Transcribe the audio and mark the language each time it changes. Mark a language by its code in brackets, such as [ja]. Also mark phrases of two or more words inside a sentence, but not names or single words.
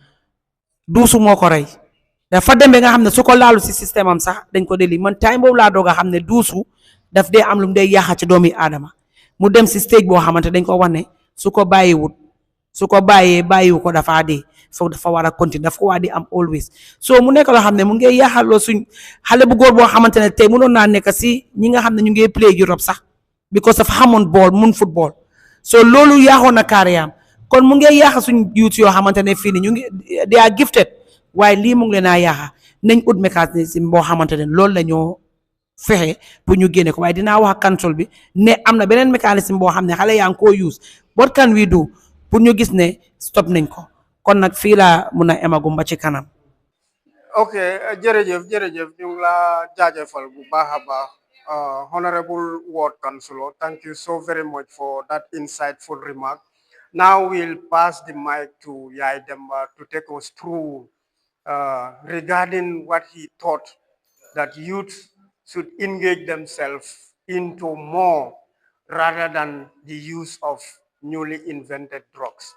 [wo] duusu moo ko rey dafa dembe nga xam ne su ko laalu si système am sax dañ ko deli man time boobu laa doog a xam ne duusu daf dee am lu mu dee yaaxa ci doomi aadama mu dem si stage boo xamante dañ ko wax ne su ko bàyyiwut su ko bàyyiwu ko dafa dee foog dafa war a continuer dafa war di am [en] always so [wo] mu nekk loo xam ne mu ngi yaaxaloo suñ xale bu góor boo xamante ne tey mënoon naa nekk si ñi nga xam ne ñu ngi play Europe sax because dafa xamoon ball mun football so loolu yaaxoon na carrière kon mu ngi yaaxa suñ youth yoo xamante ne fii ni ñu ngi [en] they are gifted [wo] waaye lii mu ngi leen a yaaxa nañ ut mécanisme boo xamante ne loolu la ñoo fexe pour ñu génne ko waaye dinaa wax council bi ne am na beneen mécanisme boo xam ne xale yaa ngi koo use [en] what can we do [wo] pour ñu gis ne stop nañ ko kon nag fii laa mun a emagum ba ci kanam. ok jërëjëf ñu ngi la jaajëfal bu baax a baax [en] honorable ward councillor, thank you so very much for that insightful remark. Now we'll pass the mic to Yai Demba to take us through regarding what he thought that youth should engage themselves into more rather than the use of newly invented drugs.